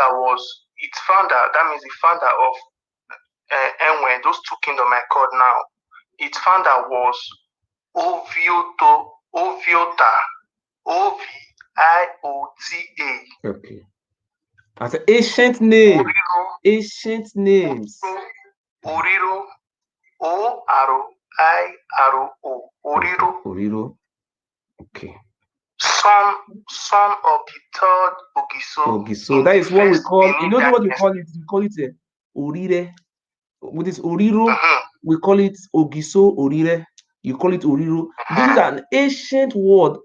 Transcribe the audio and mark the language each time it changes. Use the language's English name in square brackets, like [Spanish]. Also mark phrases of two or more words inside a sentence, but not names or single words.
[English] That means the founder of Enhwe, those two kingdoms I called now. Its founder was Oviota. Oviota. Okay. That's an ancient name. Ancient names. Oriro. O-R-I-R-O. Oriro. Okay. Son of the third Ogiso. Ogiso. That is what we call. You know what we call it? We call it Orire. With this Oriro, we call it Ogiso Orire. You call it Oriro. This is an ancient word.